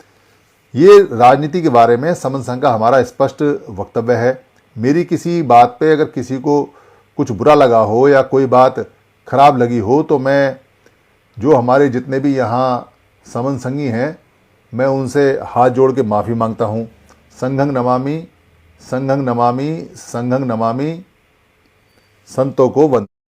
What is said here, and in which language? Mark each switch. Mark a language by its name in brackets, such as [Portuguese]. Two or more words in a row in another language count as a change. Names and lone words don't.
[Hindi] ये राजनीति के बारे में समन संघ का हमारा स्पष्ट वक्तव्य है। मेरी किसी बात पे अगर किसी को कुछ बुरा लगा हो या कोई बात खराब लगी हो तो मैं जो हमारे जितने भी यहाँ समन संघी हैं मैं उनसे हाथ जोड़ के माफ़ी मांगता हूँ। [Pali] संघं नमामि, संघं नमामि, संघं नमामि, [Hindi] संतों को वंदे।